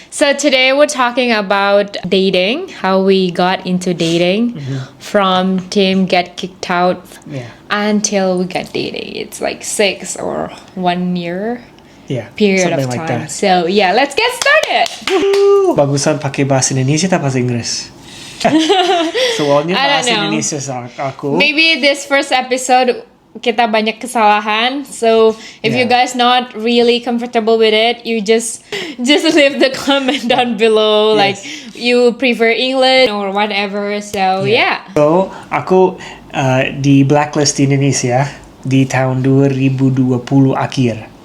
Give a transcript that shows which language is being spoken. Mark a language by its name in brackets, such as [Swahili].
[English] So today we're talking about dating, how we got into dating from Tim get kicked out until we got dating. It's like 6 or 1 year period of something time. Like that. So yeah, let's get started. [Indonesian] Bagusan pakai bahasa Indonesia atau bahasa Inggris? Soalnya bahasa Indonesia aku. [English] Maybe this first episode [Indonesian] kita banyak kesalahan, [English] so if you guys not really comfortable with it, you just leave the comment down below. Like you prefer English or whatever. So [Indonesian] So aku di blacklist di Indonesia di tahun 2020 akhir.